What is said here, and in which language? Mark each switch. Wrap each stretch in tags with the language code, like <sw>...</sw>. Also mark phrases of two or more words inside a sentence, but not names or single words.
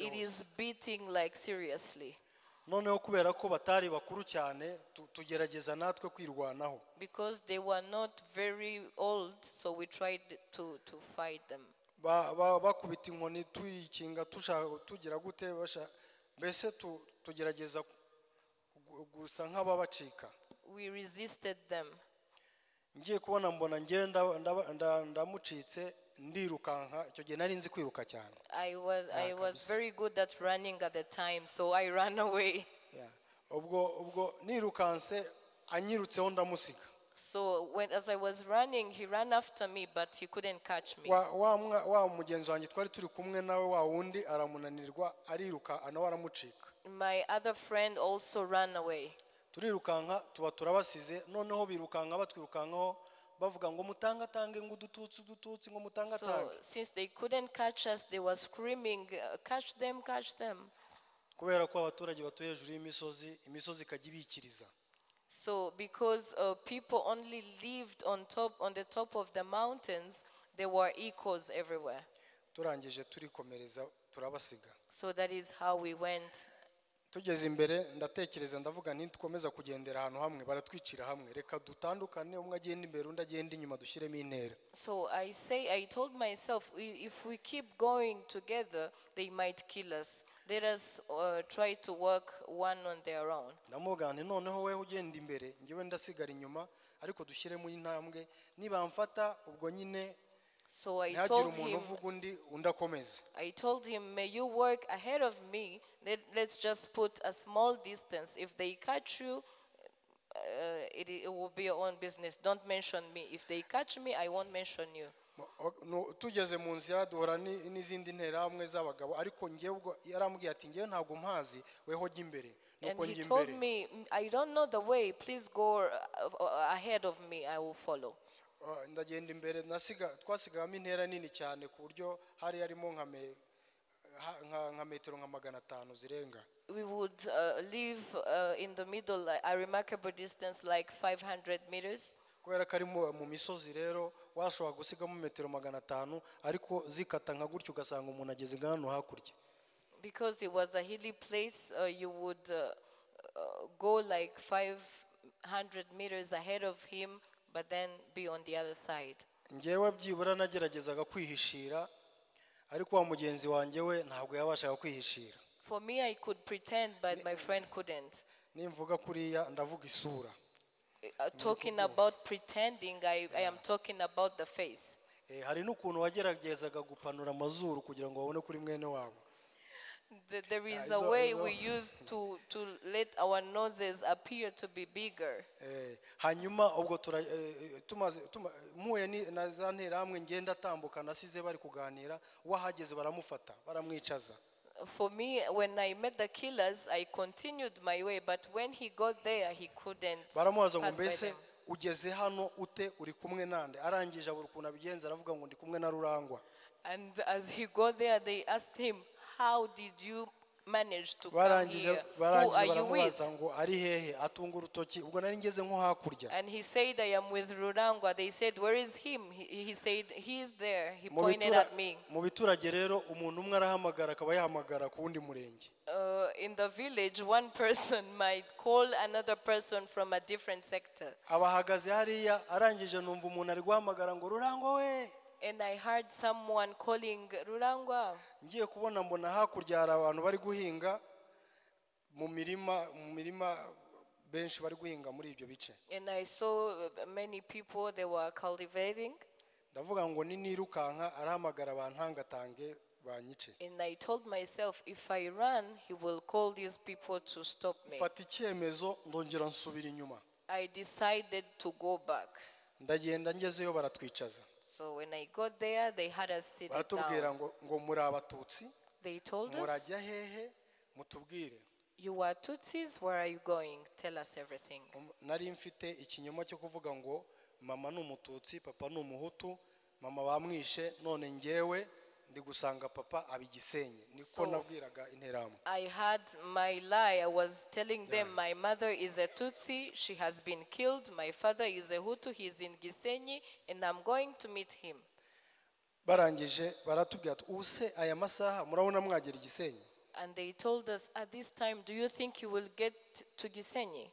<en>It is beating like seriously.</en> <rw>Noneho kubera ko batari bakuru cyane tugerageza natwe kwirwanaho.</rw> <en>Because they were not very old, so we tried to fight them.</en> <rw>Bakubita inkoni tuyikinga tugira gute mbese tugerageza gusa nk'ababacika.</rw> <en>We resisted them.</en> <rw>Ngiye kubona mbona ndamucitse ndirukanka, icyo gihe nari nzi kwiruka cyane.</rw> <en>I was very good at running at the time, so I ran away.</en> <rw>Ubwo nirukanse anyirutseho ndamusiga.</rw> <en>So as I was running, he ran after me, but he couldn't catch me.</en> <rw>Wa mugenzi wanjye twari turi kumwe nawe wa wundi aramunanirwa ariruka nawe aramucika.</rw> <en>My other friend also ran away.</en> <rw>Turirukanka tuba turabasize, noneho birukanka batwirukankaho bavuga ngo mutangatange ngo dututsi ngo mutangatange.</rw> <en>So since they couldn't catch us, they were screaming, catch them, catch them.</en> <rw>Kubera ko abaturage batuye hejuru y'imisozi ikajya ibikiriza.</rw> <en>So because people only lived on the top of the mountains, there were echoes everywhere.</en> <rw>Turangije turikomereza turabasiga.</rw> <en>So that is how we went.</en> <rw>Tugeze imbere ndatekereza ndavuga nti dukomeza kugendera ahantu hamwe baratwicira hamwe, reka dutandukane, umwe agenda imbere undi agenda inyuma dushyiremo intera.</rw> <en>So I told myself, if we keep going together they might kill us. Let us try to work one on their own.</en> <rw>Ndamuvuga nti noneho wewe ugenda imbere ngewe ndasigara inyuma, ariko dushyiremo intambwe nibamfata ubwo nyine.</rw> <en>So I told him, may you work ahead of me. Let's just put a small distance. If they catch you, it will be your own business. Don't mention me. If they catch me, I won't mention you.</en> <rw>Tugeze mu nzira duhora n'izindi ntera hamwe z'abagabo, ariko ngewe ubwo yarambwiye ati ngewe ntabwo mpazi, weho jya imbere.</rw> <en>And he told me, I don't know the way. Please go ahead of me. I will follow.</en> <rw>Ndagenda imbere twasigamo intera nini cyane ku buryo hari harimo nka metero nka 500 zirenga.</rw> <en>We would live in the middle, a remarkable distance like 500 meters.</en> <rw>Kubera ko ari mu misozi rero washobora gusigamo metero 500, ariko zikata nka gutyo ugasanga umuntu ageze ngano hakurya.</rw> <en>Because it was a hilly place, you would go like 500 meters ahead of him, but then be on the other side.</en> <rw>Ngewe byibura nageragezaga kwihishira, ariko wa mugenzi wanjye we ntabwo yabashaga kwihishira.</rw> <en>For me, I could pretend, but my friend couldn't.</en> <rw>Nimvuga kuriya ndavuga isura.</rw> <en>Talking about pretending, I am talking about the face.</en> <rw>Hari n'ukuntu wageragezaga gupanura amazuru kugira ngo babone kuri mwene wabo.</rw> <en>There is a way we used to let our noses appear to be bigger.</en> <rw>Hanyuma ubwo muye na za ntera hamwe ngenda tambuka nasize bari kuganira, wahageze baramufata baramwicaza.</rw> <en>For me, when I met the killers, I continued my way, but when he got there, he couldn't</en> <rw>baramubaza ngo</rw> <en>pass by</en> <rw>mbese</rw> <en>them.</en> <rw>ugeze hano ute uri kumwe nande arangije abura ukuntu abigenza aravuga ngo ndi kumwe na Rurangwa.</rw> <en>And as he got there, they asked him, how did you manage to come</en> <rw>barangije</rw> <en>here? Who are you with?</en> <rw>baramubaza ngo ari hehe atunga urutoki ubwo nari ngeze nko hakurya.</rw> <en>And he said, I am with Rurangwa. They said, where is him? He said, he is there. He pointed at me.</en> <rw>mu biturage rero umuntu umwe arahamagara akaba yahamagara ku wundi murenge.</rw> <en>In the village, one person might call another person from a different sector.</en> <rw>abahagaze hariya arangije numva umuntu ari guhamagara ngo Rurangwa we.</rw> <en>And I heard someone calling Rurangwa.</en> <rw>ngiye kubona mbona hakurya hari abantu bari guhinga mu mirima benshi bari guhinga muri ibyo bice.</rw> <en>And I saw many people, they were cultivating.</en> <rw>ndavuga ngo nirukanka arahamagara abantangatange banyice.</rw> <en>And I told myself, if I run, he will call these people to stop me.</en> <rw>mfata icyemezo ndongera nsubira inyuma.</rw> <en>I decided to go back.</en> <rw>ndagenda ngezeyo baratwicaza.</rw> <en>So when I got there, they had us sit</en> <rw>baratubwira</rw> <en>down.</en> <rw>ngo muri abatutsi.</rw> <en>They told us,</en> <rw>murajya hehe mutubwire.</rw> <en>you are Tutsis, where are you going? Tell us everything.</en> <rw>nari mfite ikinyoma cyo kuvuga ngo mama ni umututsi papa ni umuhutu mama bamwishe none ngewe ndi gusanga papa abigisenye niko nabwiraga interahamwe.</rw> <en>I had my lie. I was telling them my mother is a Tutsi, she has been killed. My father is a Hutu, he's in Gisenyi, and I'm going to meet him.</en> <rw>barangije baratubwira ati use aya masaha murabona mwagera igisenyi.</rw> <en>And they told us, at this time, do you think you will get to Gisenyi?</en>